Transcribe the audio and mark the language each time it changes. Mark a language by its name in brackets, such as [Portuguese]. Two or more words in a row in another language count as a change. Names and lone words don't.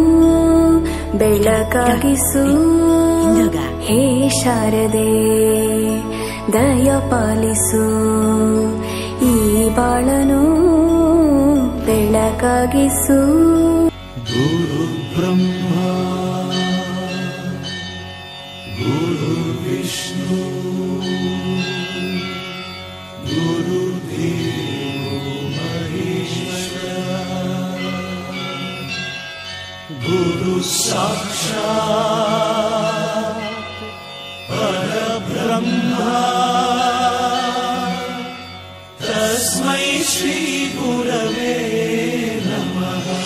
[Kannada] ಬೆಳಕಾಗಿಸು ಹೇ ಶಾರದೆ ದಯ ಪಾಲಿಸು ಈ ಬಾಳನು ಬೆಳಕಾಗಿಸು [Sanskrit] ಗುರು ಬ್ರಹ್ಮ ಗುರು ವಿಷ್ಣು ಗುರುದೇವೋ ಮಹೇಶ್ವರ ಗುರು ಸಾಕ್ಷಾತ್ ಪರಬ್ರಹ್ಮ ತಸ್ಮೈ ಶ್ರೀ ಗುರವೇ ನಮಃ.